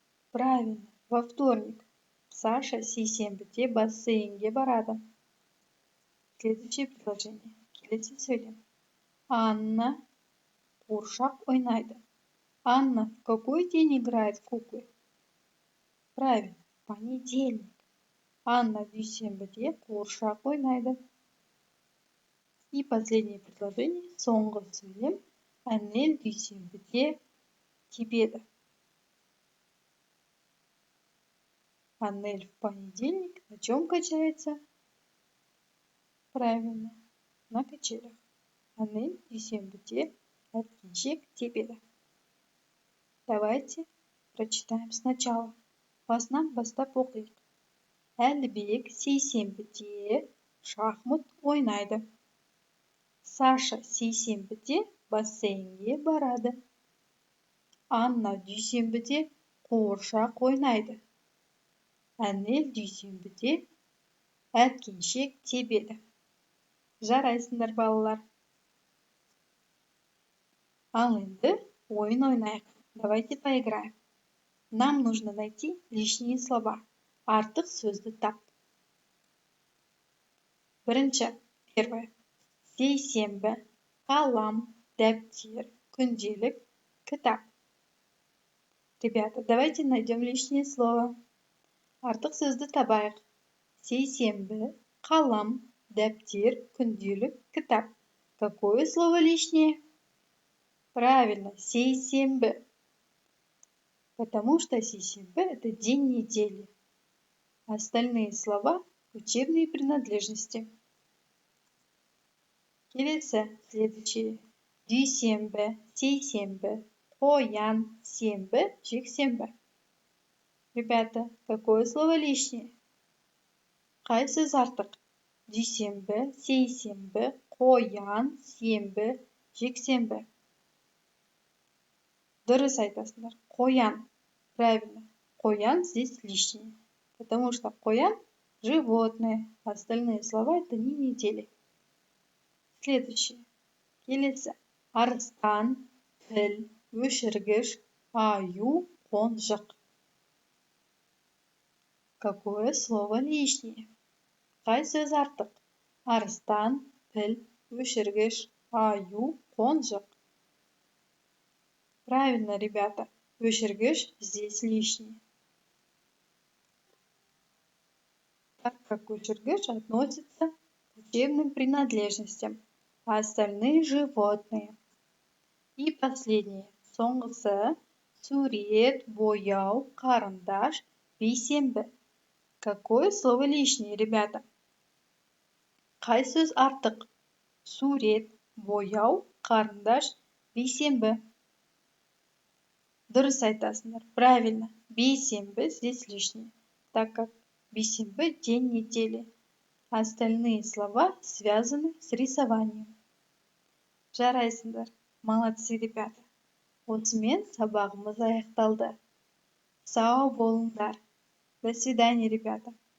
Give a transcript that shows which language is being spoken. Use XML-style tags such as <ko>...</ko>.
<ru>Правильно, во вторник.</ru> <kk>Саша сейсенбіде бассейнге барады.</kk> <ru>Следующее предложение.</ru> <kk>Келесі сөйлем. Анна қуыршақ ойнайды.</kk> <ru>Анна в какой день играет в куклы? Правильно, в понедельник.</ru> <kk>Анна дүйсенбіде қуыршақ ойнайды.</kk> <ru>И последнее предложение,</ru> <kk>соңғы сөйлем. Анель дүйсенбіде тебеді.</kk> <ru>Анель в понедельник на чем качается? Правильно, на качелях.</ru> <kk>Анель дүйсенбіде әткеншек тебеді.</kk> <ru>Давайте прочитаем сначала.</ru> <kk>Басынан бастап оқиық. Әлібек сейсенбіде шахмат ойнайды. Саша сейсенбіде бассейнге барады. Анна дүйсенбіде қуыршақ ойнайды. Анель дүйсенбіде әткеншек тебеді. Жарайсыңдар, балалар. Ал енді ойын ойнайық.</kk> <ru>Давайте поиграем. Нам нужно найти лишние слова.</ru> <kk>Артық сөзді тап. Бірінші, первое. Сейсенбі, қалам, дәптер, күнделік, кітап.</kk> <ru>Ребята, давайте найдем лишнее слово.</ru> <kk>Артық сөзді табайық. Сейсенбі, қалам, дәптер, күнделік, кітап.</kk> <ru>Какое слово лишнее? Правильно, сейсенбі. Потому что сейсенбі – это день недели. Остальные слова – учебные принадлежности.</ru> <kk>Келесі, следующие. Дүйсенбі, сейсенбі, қоян, сенбі, жексенбі.</kk> <ru>Ребята, какое слово лишнее?</ru> <kk>Қай сөз артық? Дүйсенбі, сейсенбі, қоян, сенбі, жексенбі. Дұрыс айтасыңдар. Қоян. Правильно. Қоян</kk> <ru>здесь лишнее. Потому что қоян – животное. Остальные слова – это не недели. Следующее. Келесі.</ru> <kk>Арыстан, піл, өшіргіш, аю, қонжық.</kk> <ru>Какое слово лишнее?</ru> <kk>Қай сөз артық? Арыстан, піл, өшіргіш, аю, қонжық.</kk> <ru>Правильно, ребята. Өшіргіш здесь лишний. Так как өшіргіш относится к учебным принадлежностям, а остальные животные. И последнее. Соңғысы.</ru> <kk>Сурет, бояу, қарындаш, бейсенбі.</kk> <ru>Какое слово лишнее, ребята?</ru> <kk>Қай сөз артық? Сурет, бояу, қарындаш, бейсенбі. Дұрыс айтасыңдар. Правильно.</kk> <ru>Бейсенбі здесь лишнее, так как бейсенбі – день недели. Остальные слова связаны с рисованием.</ru> <kk>Жарайсыңдар.</kk> <ru>Молодцы, ребята.</ru> <kk>Осымен сабағымыз аяқталды. Сау болыңдар.</kk> <ru>До свидания, ребята.</ru>